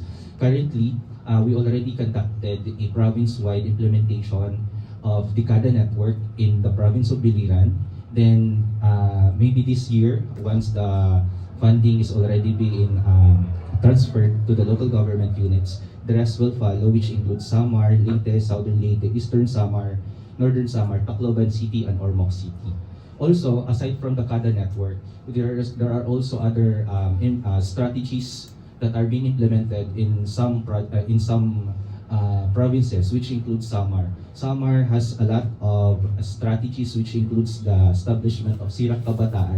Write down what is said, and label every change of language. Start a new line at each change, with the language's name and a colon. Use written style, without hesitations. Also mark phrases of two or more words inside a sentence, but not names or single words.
English: Currently, we already conducted a province-wide implementation of the CADA network in the province of Biliran. Then maybe this year, once the funding is already being transferred to the local government units, the rest will follow, which includes Samar, Leyte, Southern Leyte, Eastern Samar, Northern Samar, Tacloban City, and Ormoc City. Also, aside from the CADA network, there are also other strategies that are being implemented in some provinces, which includes Samar. Samar has a lot of strategies, which includes the establishment of Sirak Kabataan.